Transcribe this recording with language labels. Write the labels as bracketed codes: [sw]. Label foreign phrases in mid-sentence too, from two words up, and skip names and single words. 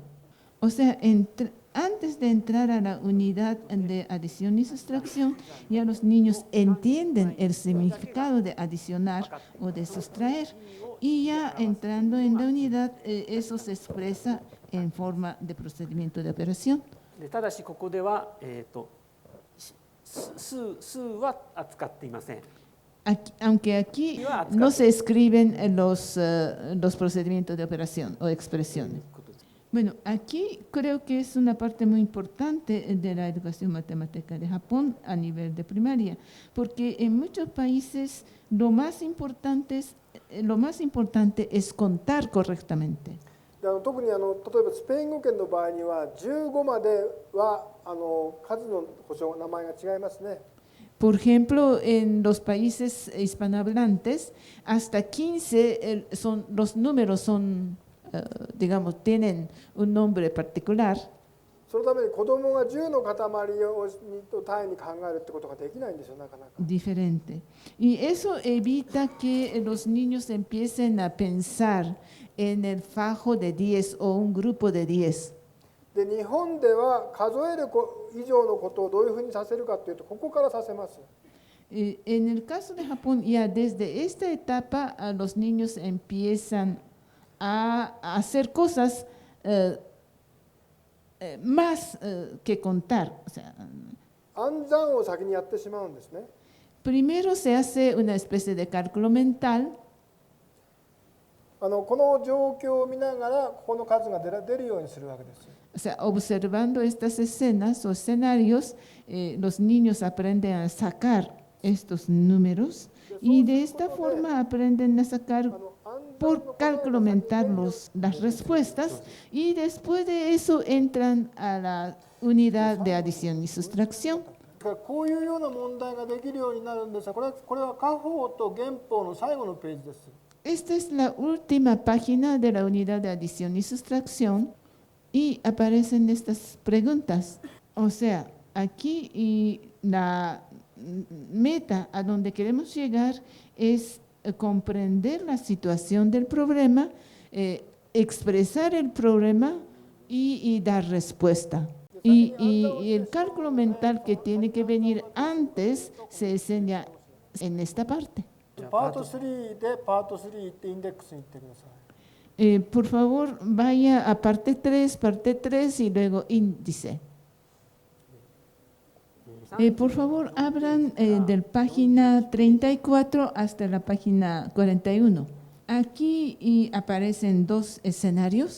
[es] O sea, antes de entrar a la unidad de adición y sustracción, ya los niños entienden el significado de adicionar o de sustraer. Y ya entrando en la unidad, eso se expresa en forma de procedimiento de operación. [ja] ただしここでは、数は扱っていません。 [es] Aunque aquí no se escriben los procedimientos de operación o expresiones. Bueno, aquí creo que es una parte muy importante de la educación matemática de Japón a nivel de primaria, porque en muchos países lo más importante es contar correctamente. [ja] で特に例えばスペイン語圏の場合には15までは数の補償名前が違いますね。 [es] Por ejemplo, en los países hispanohablantes, hasta 15 los números son, digamos, tienen un nombre particular. [ja] そのために子供が10の塊を単位に考えるってことができないんですよ、なかなか。 [es] diferente. Y eso evita que los niños empiecen a pensar en el fajo de 10 o un grupo de 10. [ja] で、日本では数える以上のことをどういうふうにさせるかというと、ここからさせます。 [es] En el caso de Japón, ya desde esta etapa los niños empiezan a hacer cosas más que contar. O sea, [ja] 暗算を先にやってしまうんですね。 [es] primero se hace una especie de cálculo mental. [ja] この状況を見ながら、ここの数が出るようにするわけです。 [es] O sea, observando estas escenas o escenarios, los niños aprenden a sacar estos números y de esta forma aprenden a sacar por cálculo mental las respuestas y después de eso entran a la unidad de adición y sustracción. [ja] こういうような問題ができるようになるんですが、これは加法と減法の最後のページです。 [es] Esta es la última página de la unidad de adición y sustracción y aparecen estas preguntas. O sea, aquí y la meta a donde queremos llegar es comprender la situación del problema, expresar el problema y dar respuesta. Y el cálculo mental que tiene que venir antes se enseña en esta parte. [ja] パート3でパート3行ってインデックスに行ってください。 [es] Por favor, vaya a parte 3 y luego índice. Por favor, abran del página 34 hasta la página 41. Aquí aparecen dos escenarios.